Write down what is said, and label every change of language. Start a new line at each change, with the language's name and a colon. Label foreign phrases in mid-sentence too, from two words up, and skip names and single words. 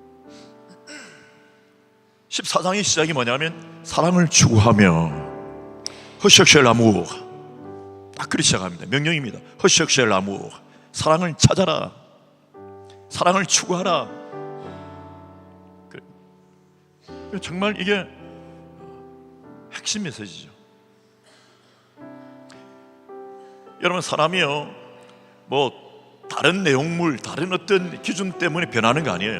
Korean: (14장의) 시작이 뭐냐면 사랑을 추구하며
French: recherchez l'amour.
Korean: 딱 그렇게 시작합니다. 명령입니다.
French: recherchez l'amour.
Korean: 사랑을 찾아라. 사랑을 추구하라. 정말 이게 핵심 메시지죠. 여러분, 사람이요, 뭐 다른 내용물, 다른 어떤 기준 때문에 변하는 거 아니에요.